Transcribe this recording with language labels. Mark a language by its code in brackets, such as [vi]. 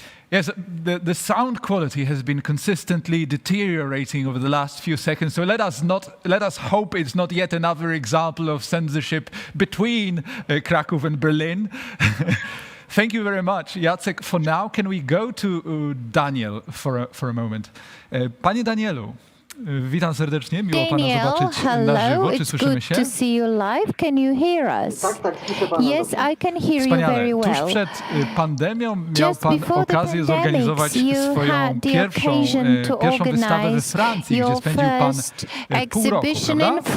[en] Yes, the sound quality has been consistently deteriorating over the last few seconds. So let us hope it's not yet another example of censorship between Krakow and Berlin. Thank you very much, Jacek. For now, can we go to Daniel for a moment? [pl] Panie Danielu, witam serdecznie, miło pana zobaczyć na żywo. Czy słyszymy się? [en] It's good to see you live. Can you hear us? Yes, I can hear you very well. [pl] Tuż przed pandemią miał pan okazję zorganizować swoją pierwszą wystawę we Francji, gdzie spędził pan pół roku, prawda?